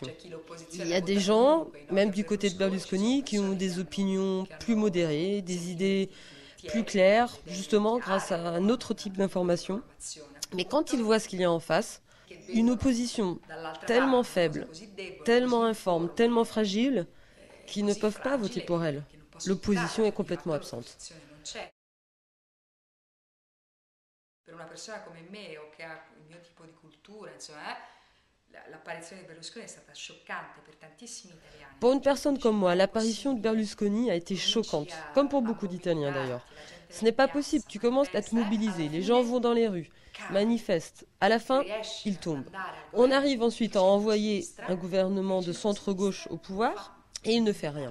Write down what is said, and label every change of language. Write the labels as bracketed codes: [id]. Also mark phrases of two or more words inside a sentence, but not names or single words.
[fr] Il y a des gens, même du côté de Berlusconi, qui ont des opinions plus modérées, des idées plus claires, justement grâce à un autre type d'information. Mais quand ils voient ce qu'il y a en face, une opposition tellement faible, tellement informe, tellement fragile, qu'ils ne peuvent pas voter pour elle. L'opposition est complètement absente. [it] Per una persona come me o che ha il mio tipo di cultura, insomma, l'apparizione di Berlusconi è stata scioccante per tantissimi italiani. [fr] Pour une personne comme moi, l'apparition de Berlusconi a été choquante, comme pour beaucoup d'Italiens d'ailleurs. Ce n'est pas possible, tu commences à te mobiliser, les gens vont dans les rues, manifestent. À la fin, il tombe. On arrive ensuite à envoyer un gouvernement de centre-gauche au pouvoir et il ne fait rien.